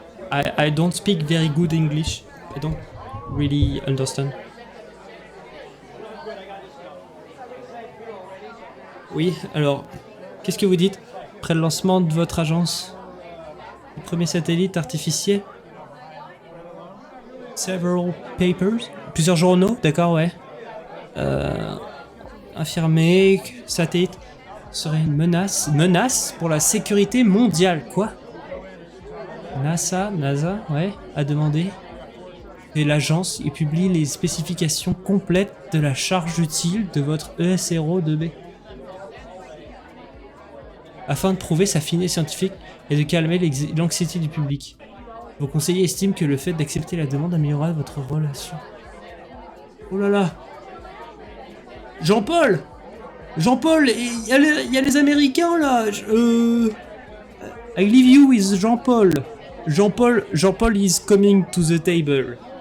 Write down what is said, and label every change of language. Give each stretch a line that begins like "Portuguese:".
English: I don't speak very good English. I don't really understand.
French: Oui, alors, qu'est-ce que vous dites? Après le lancement de votre agence? Le premier satellite artificiel?
English: Several papers?
French: Plusieurs journaux, d'accord, ouais. Affirmé que satellite serait une menace pour la sécurité mondiale, quoi? NASA, ouais, a demandé que l'agence publie les spécifications complètes de la charge utile de votre ESRO-2B. Afin de prouver sa finesse scientifique et de calmer l'anxiété du public. Vos conseillers estiment que le fait d'accepter la demande améliorera votre relation. Oh là là. Jean-Paul, il y a les Américains là.
English: I leave you with Jean-Paul. Jean-Paul is coming to the table.